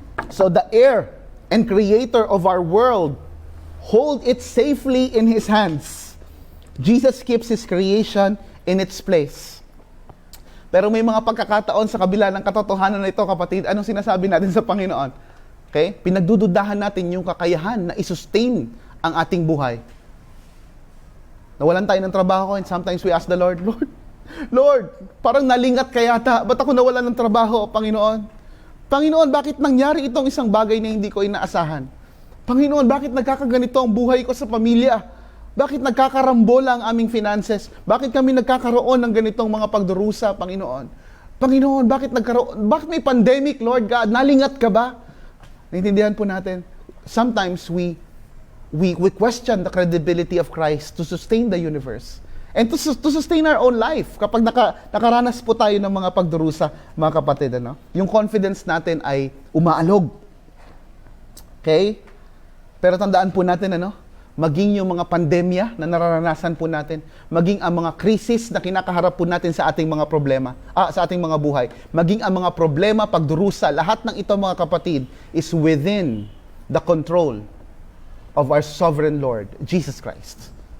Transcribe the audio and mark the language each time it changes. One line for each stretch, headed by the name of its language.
English: So the heir and creator of our world hold it safely in His hands. Jesus keeps His creation in its place.
Filipino: Pero may mga pagkakataon sa kabila ng katotohanan na ito, kapatid, anong sinasabi natin sa Panginoon? Okay? Pinagdududahan natin yung kakayahan na i-sustain ang ating buhay. Nawalan tayo ng trabaho
English: and sometimes we ask the Lord, Lord,
Filipino: parang nalingat ka yata. Ba't ako nawalan ng trabaho, Panginoon? Panginoon, bakit nangyari itong isang bagay na hindi ko inaasahan? Panginoon, bakit nagkakaganito ang buhay ko sa pamilya? Bakit nagkakarambola ang aming finances? Bakit kami nagkakaroon ng ganitong mga pagdurusa, Panginoon? Panginoon, bakit may pandemic, Lord God? Nalingat ka ba? Naintindihan po natin.
English: Sometimes we question the credibility of Christ to sustain the universe. And to sustain our own life,
Filipino: kapag nakaranas po tayo ng mga pagdurusa, mga kapatid, yung confidence natin ay umaalog. Okay? Pero tandaan po natin, maging yung mga pandemya na nararanasan po natin, maging ang mga krisis na kinakaharap po natin sa ating mga problema, sa ating mga buhay, maging ang mga problema, pagdurusa, lahat ng ito, mga kapatid,
English: is within the control of our sovereign Lord, Jesus Christ.